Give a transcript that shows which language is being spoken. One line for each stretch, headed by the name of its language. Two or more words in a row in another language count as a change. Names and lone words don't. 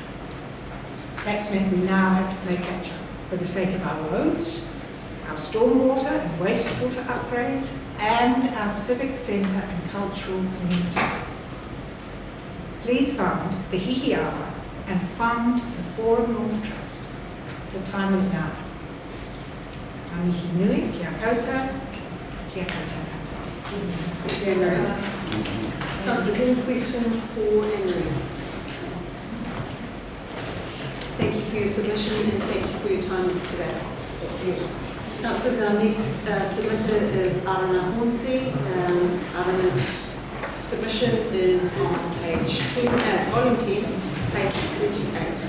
English: That's meant we now have to play catch up for the sake of our roads, our stormwater and wastewater upgrades, and our civic centre and cultural community. Please fund the Hihiawa and fund the Forum North Trust. The time is now.
Māori: Amihi nui, kia koutou, kia koutou katoa.
English: Councillors, any questions for Andrew? Thank you for your submission and thank you for your time today. Councillors, our next submitter is Arana Hornsey. Arana's submission is on page 10, volume 10, page 38.